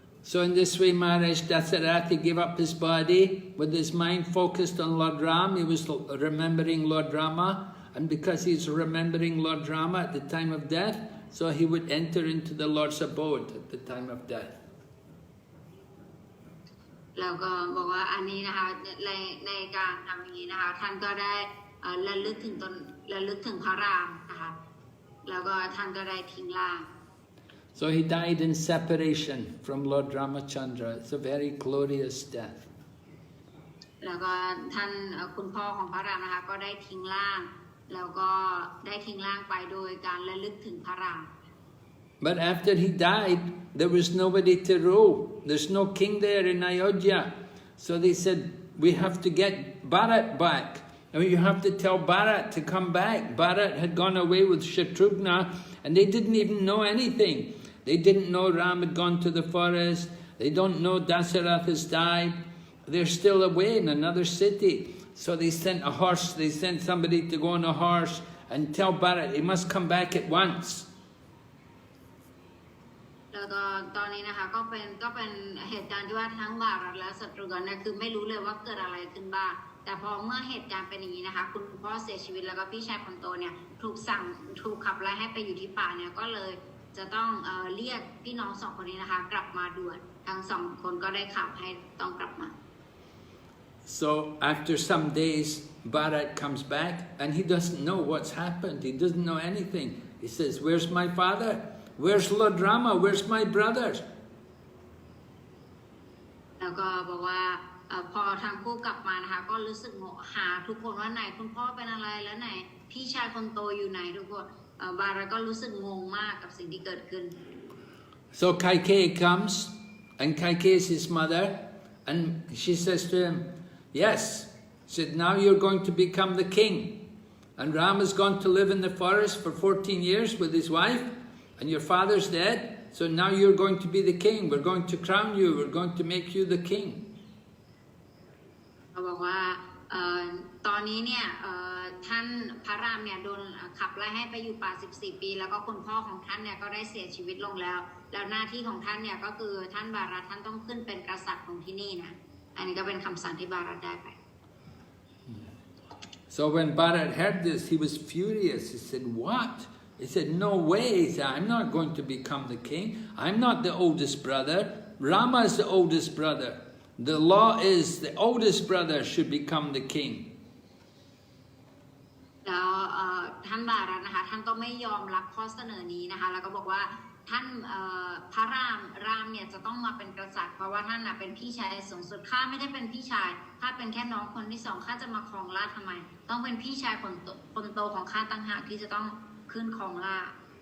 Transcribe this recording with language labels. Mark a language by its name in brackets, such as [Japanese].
[English] So in this way, Maharaj Dasarath gave up his body with his mind focused on Lord Ram. He was remembering Lord Rama, and because he's remembering Lord Rama at the time of death, so he would enter into the Lord's abode at the time of death. [Thai] แล้วก็บอกว่าอันนี้นะคะในการทำอย่างนี้นะคะท่านก็ได้ระลึกถึงพระรามนะคะแล้วก็ท่านก็ได้ทิ้งร่าง [English] So he died in separation from Lord Ramachandra. It's a very glorious death. [Thai] แล้วก็ท่านคุณพ่อของพระรามนะคะก็ได้ทิ้งร่างแล้วก็ได้ทิ้งร่างไปโดยการระลึกถึงพระราม [English] But after he died, there was nobody to rule. There's no king there in Ayodhya. So they said, we have to get Bharat back. And you have to tell Bharat to come back. Bharat had gone away with Shatrughna, and they didn't even know anything. They didn't know Ram had gone to the forest. They don't know Dasarath has died. They're still away in another city. So they sent a horse. They sent somebody to go on a horse and tell Bharat he must come back at once. [Thai] แล้วก็ตอนนี้นะคะก็เป็นเหตุการณ์ที่ว่าทั้งบารัตและศัตรูกันเนี่ยคือไม่รู้เลยว่าเกิดอะไรขึ้นบ้างแต่พอเมื่อเหตุการณ์เป็นอย่างนี้นะคะคุณพ่อเสียชีวิตแล้วก็พี่ชายคนโตเนี่ยถูกขับไล่ให้ไปอยู่ที่ป่าเนี่ยก็เลยจะต้องเรียกพี่น้องสองคนนี้นะคะกลับมาด่วนทั้งสองคนก็ได้ขับให้ต้องกลับมา [English] So after some days, Bharat comes back and he doesn't know what's happened. He doesn't know anything. He says, where's my father? Where's Lord Rama? Where's my brothers? [Thai] แล้วก็บอกว่าพอทางคู่กลับมานะคะก็รู้สึกหาทุกคนว่าไหนคุณพ่อเป็นอะไรแล้วไหนพี่ชายคนโตอยู่ไหนทุกคนบาราก็รู้สึกงงมากกับสิ่งที่เกิดขึ้น [English] So Kaikeyi comes and Kaikeyi is his mother and she says to him, yes, she said, now you're going to become the king. And Ram has gone to live in the forest for 14 years with his wife and your father's dead. So now you're going to be the king. We're going to crown you. We're going to make you the king. [Thai] เขาบอกว่าตอนนี้เนี่ยท่านพระรามเนี่ยโดนขับไล่ให้ไปอยู่ป่า14 ปีแล้วก็คุณพ่อของท่านเนี่ยก็ได้เสียชีวิตลงแล้วแล้วหน้าที่ของท่านเนี่ยก็คือท่านบารัตท่านต้องขึ้นเป็นกษัตริย์ของที่นี่นะอันนี้ก็เป็นคำสั่งที่บารัตได้ไป [English] So when Bharat heard this, he was furious. He said, what? He said, no way. He said, I'm not going to become the king. I'm not the oldest brother. Rama is the oldest brother. The law is the oldest brother should become the king. [Thai] แล้วท่านบารัตนะคะท่านก็ไม่ยอมรับข้อเสนอนี้นะคะแล้วก็บอกว่าท่านพระรามเนี่ยจะต้องมาเป็นกษัตริย์เพราะว่าท่านเป็นพี่ชายสูงสุดข้าไม่ได้เป็นพี่ชาย ข้าเป็นแค่น้องคนที่สองข้าจะมาครองราชย์ทำไมต้องเป็นพี่ชายคนโตของข้าต่างหากที่จะต้องขึ้นครองราชย์